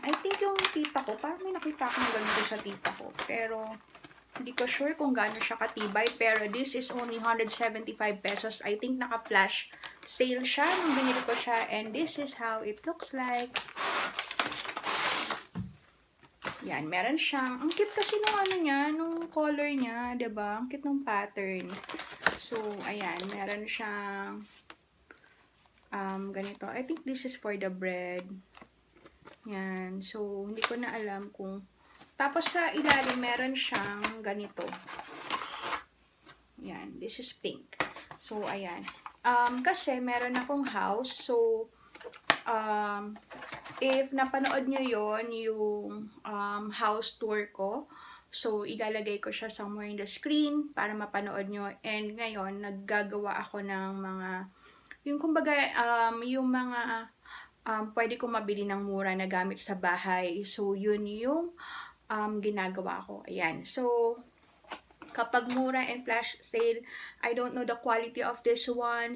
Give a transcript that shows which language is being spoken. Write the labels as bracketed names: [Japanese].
[Filipino] I think yung tita ko, parang may nakita akong ganito sa tita ko. Pero, hindi ko sure kung gaano siya katibay. Pero, [English] this is only 175 pesos. [Filipino] I think naka-flash sale siya nung binili ko siya. [English] And this is how it looks like. [Filipino] Yan, meron siyang, ang cute kasi nung ano niya, nung color niya, diba? Ang cute nung pattern. So, ayan, meron siyang, ganito. [English] I think this is for the bread. [Filipino] Yan, so, hindi ko na alam kung, tapos sa ilalim, meron siyang ganito. Yan, this is pink. So, ayan. Kasi, meron akong house, so, if napanood nyo yon yung house tour ko, so ilalagay ko siya somewhere in the screen para mapanood nyo. And ngayon, naggagawa ako ng mga, yung kumbaga, yung mga pwede ko mabili ng mura na gamit sa bahay. So, yun yung ginagawa ko. Ayan. [English] So, [Filipino] kapag mura [English] and flash sale, I don't know the quality of this one.